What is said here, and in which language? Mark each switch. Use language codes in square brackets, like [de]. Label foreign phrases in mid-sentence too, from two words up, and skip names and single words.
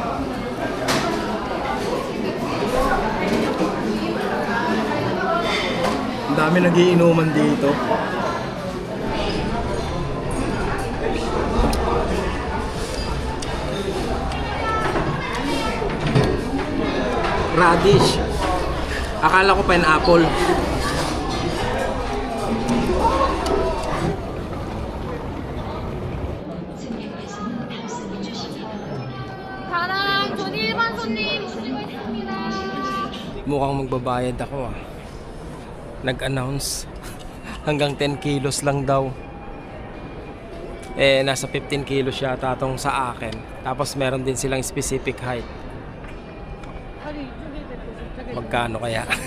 [tl] Ang dami nagiinuman dito. Radish. Akala ko pineapple. [ko] 다랑 전 일반 손님 모시고 있습니다. [tl] Mukhang magbabayad ako, ah. Nag-announce hanggang 10 kilos lang daw. Nasa 15 kilos yata tong sa akin. Tapos meron din silang specific height. Magkano kaya?